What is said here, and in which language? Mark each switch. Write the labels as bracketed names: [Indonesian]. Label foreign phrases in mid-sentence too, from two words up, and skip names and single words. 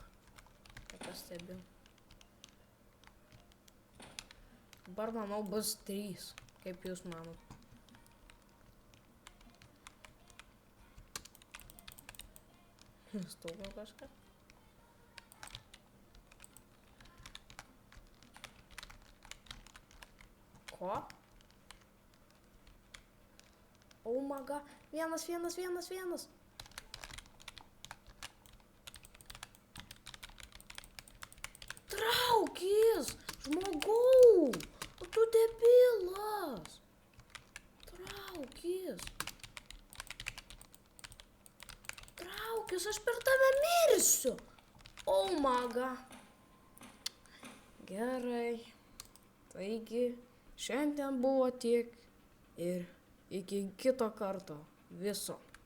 [Lithuanian] Pastebėjau. Dabar, manau, bus 3. Kaip jūs manot? Stūgo kažką? Ko? [English] Oh my god. [Lithuanian] Vienas. Traukis! Žmogau! O tu debilas! Traukis! Aš per tave mirsiu! [English] Oh my god! [Lithuanian] Gerai. Taigi, šiandien buvo tiek ir iki kito karto. Viso.